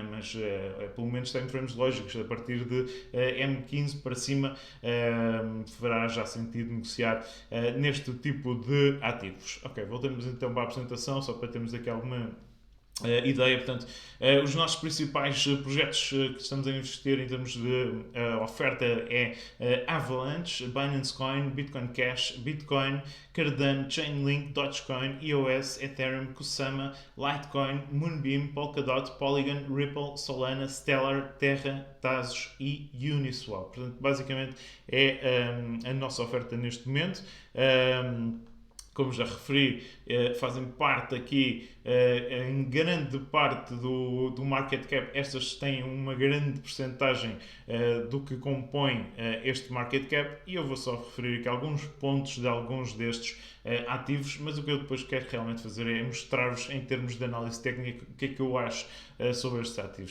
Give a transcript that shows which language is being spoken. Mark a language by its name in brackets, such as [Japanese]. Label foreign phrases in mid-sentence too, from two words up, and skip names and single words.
[Portuguese] Mas pelo menos [English] time frames [Portuguese] lógicos, a partir de M15 para cima, fará já sentido negociar neste tipo de ativos. Ok, voltamos então para a apresentação, só para termos aqui alguma ideia. Portanto, os nossos principais projetos que estamos a investir em termos de oferta é Avalanche, Binance Coin, Bitcoin Cash, Bitcoin, Cardano, Chainlink, Dogecoin, EOS, Ethereum, Kusama, Litecoin, Moonbeam, Polkadot, Polygon, Ripple, Solana, Stellar, Terra, Tezos e Uniswap. Portanto, basicamente é a nossa oferta neste momento. Como já referi, fazem parte aqui, em grande parte do [English] market cap. [Portuguese] Estas têm uma grande percentagem do que compõe este [English] market cap, [Portuguese] e eu vou só referir aqui alguns pontos de alguns destes ativos, mas o que eu depois quero realmente fazer é mostrar-vos em termos de análise técnica o que é que eu acho sobre estes ativos.